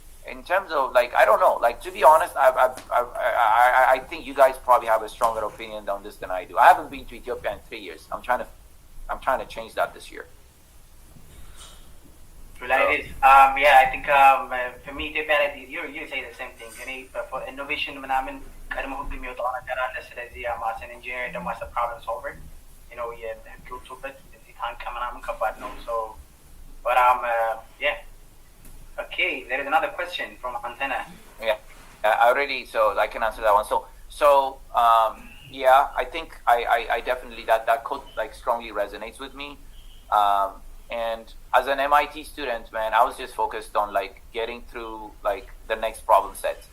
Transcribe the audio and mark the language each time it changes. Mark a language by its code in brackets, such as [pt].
[en] in terms of like, I don't know. Like, to be honest, I think you guys probably have a stronger opinion on this than I do. I haven't been to Ethiopia in 3 years. I'm trying to change that this year. Well, it is. Yeah, I think for me, you say the same thing. For innovation, [am] ምናምን ቀድሞ ህግ የሚወጣው ነገር አለ። ስለዚህ [en] as an engineer [am] ደግሞ [en] as a problem solver, [am] የህግ ወጥቶበት እዚህ ታንቀ ምናምን ከባድ ነው። [en] So, but yeah. Okay, there is another question from Antenna. Yeah, I already, so I can answer that one. So yeah, I think I definitely, that code like strongly resonates with me. And as an MIT student, man, I was just focused on like getting through like the next problem set.